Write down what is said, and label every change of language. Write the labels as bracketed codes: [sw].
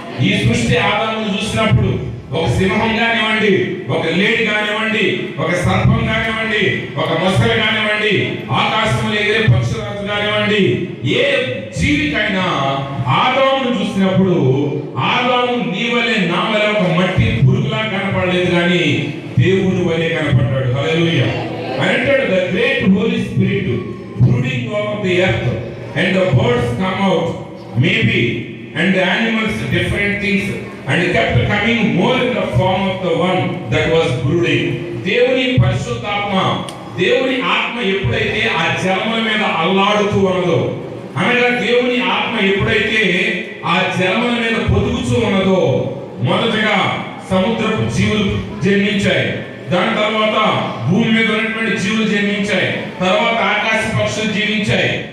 [te] ఈ సృష్టి ఆదామును చూసినప్పుడు ఒక సింహం కానివ్వండి, ఒక లేడి కానివ్వండి, ఒక సర్పం కానివ్వండి, ఒక మొసలి కానివ్వండి, ఆకాశంలో ఎగిరే పక్షురాజు కానివ్వండి, ఏ జీవికైనా ఆదామును చూసినప్పుడు ఆదాము నీ వలె నా వలె ఒక మట్టి పురుగులా కనపడలేదు, కానీ దేవుని వలె కనపడ్డాడు. హల్లెలూయా. అంటాడు [en] The great Holy Spirit brooding over the earth and the birds come out maybe and the animals different things and kept coming more in the form of the one that was brooding. [te] దేవుని పరిశుద్ధాత్మ, దేవుని ఆత్మ ఎప్పుడైతే ఆ జలముల మీద అల్లాడుతూ ఉన్నదో, అనగా దేవుని ఆత్మ ఎప్పుడైతే ఆ జలముల మీద పొదుగుతూ ఉన్నదో, మొదటగా సముద్రపు జీవులు జన్మించాయి, దాని తర్వాత భూమి మీద ఉన్నటువంటి జీవులు జన్మించాయి, తర్వాత ఆకాశ పక్షులు జీవించాయి.